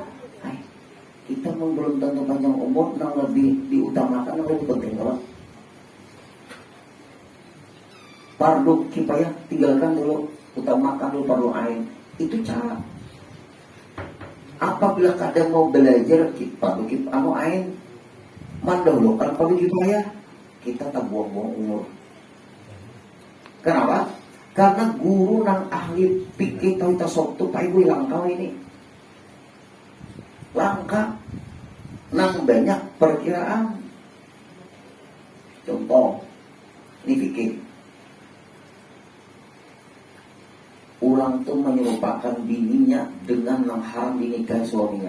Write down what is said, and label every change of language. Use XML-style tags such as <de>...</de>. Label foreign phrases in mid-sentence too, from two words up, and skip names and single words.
<bjn>Kita belum tentu panjang umur, nang lebih diutamakan, nang lebih penting kalau fardu kifayah tinggalkan dulu, utamakan dulu fardu ain. Itu cara. Apabila kadang mau belajar fardu kifayah ain, mendahulukan fardu kifayah, kita tak buang-buang umur. Kenapa? Karena guru nang ahli fikih tahu tasawuf tu Pak Ibu langkah ini. Langkah nang banyak perkiraan. Contoh, ini fikih.</bjn> <id>Orang tuh menyerupakan bininya dengan yang haram dinikahi suaminya.</id>